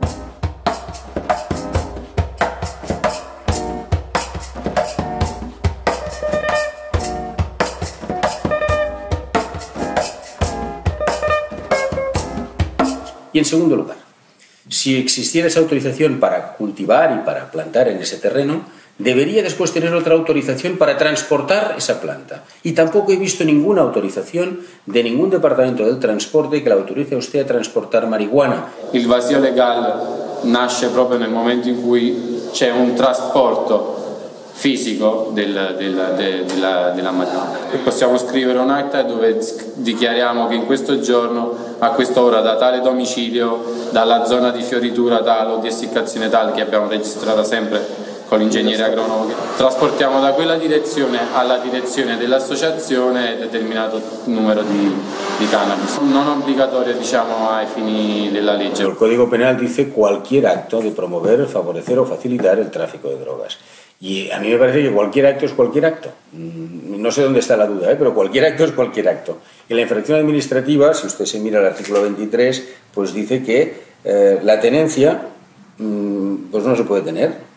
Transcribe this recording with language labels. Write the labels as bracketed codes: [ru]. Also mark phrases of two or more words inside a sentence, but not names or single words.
[es] Y en segundo lugar, si existiera esa autorización para cultivar y para plantar en ese terreno, debería después tener otra autorización para transportar esa planta. Y tampoco he visto ninguna autorización de ningún departamento del transporte que la autorice a usted a transportar marihuana. [it] Il vacío legale nasce proprio nel momento in cui c'è un trasporto fisico della marijuana. Possiamo scrivere un'acta dove dichiariamo che in questo giorno, a quest'ora, da tale domicilio, dalla zona di fioritura tale o di essiccazione tale che abbiamo registrata sempre con l'ingegnere agronomo, trasportiamo da quella direzione alla direzione dell'associazione determinato numero di cannabis. Non obbligatorio, diciamo, ai fini della legge. [es] El Código Penal dice cualquier acto de promover, favorecer o facilitar el tráfico de drogas. Y a mí me parece que cualquier acto es cualquier acto. No sé dónde está la duda, pero cualquier acto es cualquier acto. En la infracción administrativa, si usted se mira el artículo 23, pues dice que la tenencia pues no se puede tener.